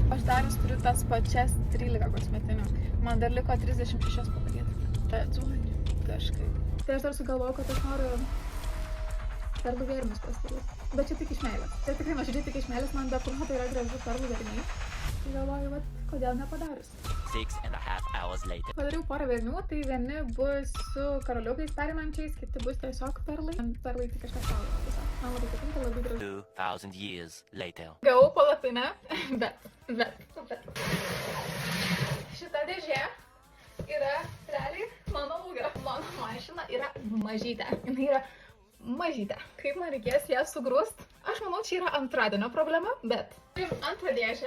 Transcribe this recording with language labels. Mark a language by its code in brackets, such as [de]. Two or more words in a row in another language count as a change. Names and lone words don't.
[lt] Aš dar turiu tas pačias 13 kosmetinių. Man dar liko 36 padaryti. Bet kažkaip. Tai aš dar sugalvoju, kad aš noriu perlų vėrimus pasidaryti. Bet čia tik iš meilės. Tai tikrai nuoširdžiai tik iš meilės, man be proto yra gražu perlų vėriniai. Tai galvoju, vat, kodėl nepadarius. [en] 6.5 hours later. [lt] Padariau porą vėrinių, tai vieni bus su karoliukais perinančiais, kiti bus tiesiog perlai. Perlai tik kažkas savo. Tiesiog. Man labai patinka, labai gražu. [en] 2,000 years later. [lt] Gavau palapinę, bet. Šita dėžė yra realiai mano ūgio. Mano mašina yra mažytė. Jinai yra mažytė. Kaip man reikės ją sugrūst? Aš manau, čia yra antradienio problema, bet antrą dėžę.